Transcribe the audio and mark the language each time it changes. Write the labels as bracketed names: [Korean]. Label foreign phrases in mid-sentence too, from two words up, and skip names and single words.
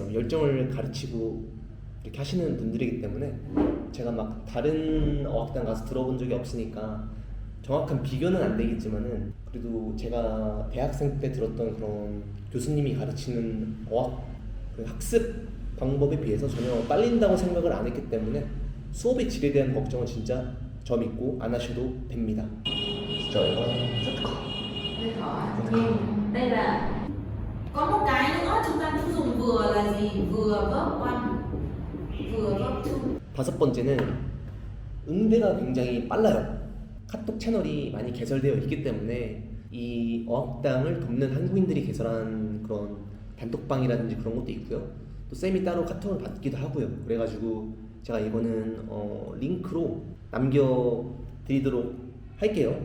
[Korean] 열정을 가르치고 이렇게 하시는 분들이기 때문에 제가 막 다른 어학당 가서 들어본 적이 없으니까 정확한 비교는 안 되겠지만은 그래도 제가 대학생 때 들었던 그런 교수님이 가르치는 어학 그 학습 방법에 비해서 전혀 빨린다고 생각을 안 했기 때문에 수업의 질에 대한 걱정은 진짜 저 믿고 안 하셔도 됩니다. [Vietnamese] Trời ơi, rất khó. Hơi khó. Nhưng đây là có một cái nữa chúng ta cũng dùng vừa là gì? Vừa [English] verb one, [Vietnamese] vừa [English] verb two. [Korean] 다섯 번째는 응대가 굉장히 빨라요. 카톡 채널이 많이 개설되어 있기 때문에 이 어학당을 돕는 한국인들이 개설한 그런 단톡방이라든지 그런 것도 있고요. 또 쌤이 따로 카톡을 받기도 하고요. 그래가지고 제가 이거는 링크로 남겨드리도록 할게요.